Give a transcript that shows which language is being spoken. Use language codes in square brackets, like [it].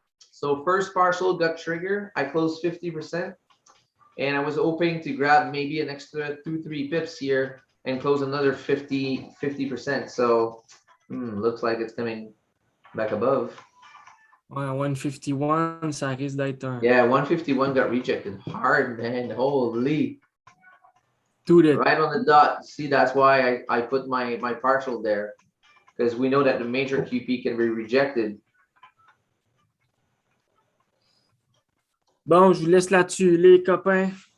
[en] So first partial got triggered. I closed 50%. And I was hoping to grab maybe an extra 2-3 pips here and close another 50%. So looks like it's coming back above. [fr] Ouais, 151, ça risque d'être un... [en] Yeah, 151 got rejected hard, man. Holy. Dude, Right on the dot. See, that's why I put my partial there. Because we know that the major QP can be rejected. [fr] Bon, je vous laisse là-dessus, les copains.